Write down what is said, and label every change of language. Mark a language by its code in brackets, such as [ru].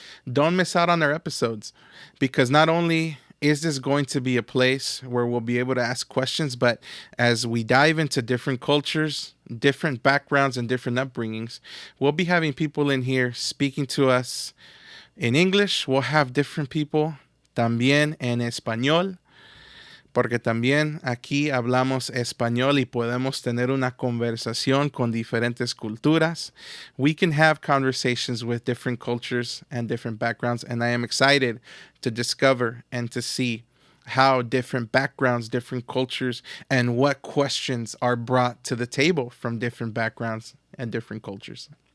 [en] Don't miss out on our episodes, because not only is this going to be a place where we'll be able to ask questions, but as we dive into different cultures, different backgrounds, and different upbringings, we'll be having people in here speaking to us in English. We'll have different people [es] también en español, porque también aquí hablamos español y podemos tener una conversación con diferentes culturas. [en] We can have conversations with different cultures and different backgrounds, and I am excited to discover and to see how different backgrounds, different cultures, and what questions are brought to the table from different backgrounds and different cultures.